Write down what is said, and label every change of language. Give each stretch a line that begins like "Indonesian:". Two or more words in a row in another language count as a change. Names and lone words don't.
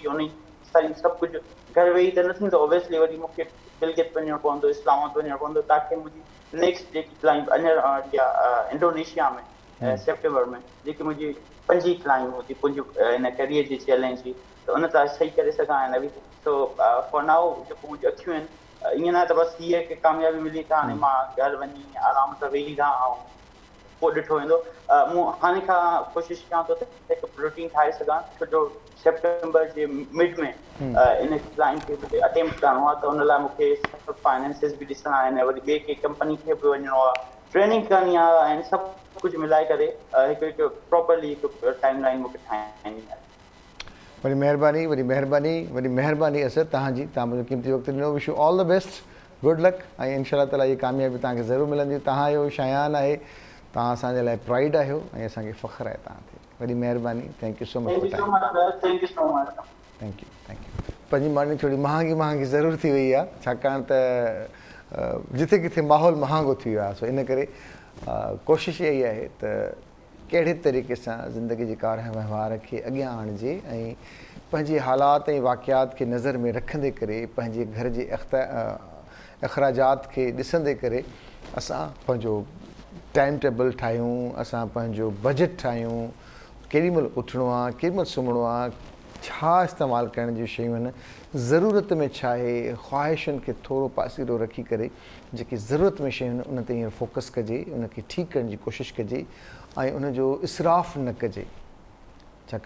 Sindhi: उन सारी सभु कुझु घर वेही त न थींदो ओबियसली, वरी मूंखे गिलगित वञणो पवंदो, इस्लामाबाद वञणो पवंदो, ताकी मुंहिंजी नेक्स्ट जेकी फ्लाइट अञा इंडोनेशिया में सेप्टेम्बर में जेकी मुंहिंजी 5वीं फ्लाइंग हूंदी मुंहिंजी इन कैरियर जी चैलेंज जी, त उन तां सही करे सघां ऐं नवी।
English: so for now
Sindhi: जेको मुंहिंजूं अखियूं आहिनि, ईअं न त बसि हीअ की कामयाबी मिली त हाणे मां घर वञी आराम सां वेही रहां ऐं पोइ ॾिठो वेंदो। मूं हाणे खां कोशिशि कयां थो त हिकु रूटीन ठाहे सघां, छो जो सेप्टेम्बर जे मिड में इन क्लाइंट खे बि अटेम्प्ट करिणो आहे। त उन लाइ मूंखे सभु फाइनेंसिस बि ॾिसणा आहिनि, वरी ॿिए कंहिं कंपनी खे बि वञिणो आहे, ट्रेनिंग करणी आहे, ऐं सभु कुझु मिलाए करे हिकु प्रॉपरली हिकु
English: time line
Sindhi: मूंखे ठाहिणी आहे। वॾी महिरबानी, वॾी महिरबानी, वॾी महिरबानी असर तव्हांजी। तव्हां मुंहिंजो क़ीमती वक़्तु ॾिनो।
English: wish you all the best, good luck,
Sindhi: ऐं
Arabic: إن شاء الله تعالى
Sindhi: इहा कामयाबी तव्हांखे ज़रूरु मिलंदी। तव्हां जो शायान आहे, तव्हां असांजे लाइ प्राइड आहियो ऐं असांखे फ़ख़्रु आहे तव्हां ते। वॾी महिरबानी,
English: thank you so much for time. thank you.
Sindhi: पंहिंजी मॉर्निंग थोरी महांगी ज़रूरु थी वई आहे, छाकाणि त जिथे किथे माहौल महांगो थी वियो आहे। सो इन करे कोशिशि इहा ई आहे त कहिड़े तरीक़े सां ज़िंदगी जे कार वहिंवार खे अॻियां आणिजे ऐं पंहिंजे हालात ऐं वाक़ियात खे नज़र में रखंदे करे, पंहिंजे घर जे अख़राजात खे ॾिसंदे करे असां पंहिंजो
English: time table
Sindhi: ठाहियूं, असां पंहिंजो बजट ठाहियूं, केॾी महिल उथिणो आहे, केॾी महिल सुम्हणो आहे, छा इस्तेमालु करण जूं शयूं आहिनि, ज़रूरत में छा आहे, ख़्वाहिशुनि खे थोरो पासीरो रखी करे जेकी ज़रूरत में शयूं आहिनि उन ते हींअर फोकस कजे, उनखे ठीकु करण जी कोशिशि कजे ऐं उनजो इसराफ़ न कजे।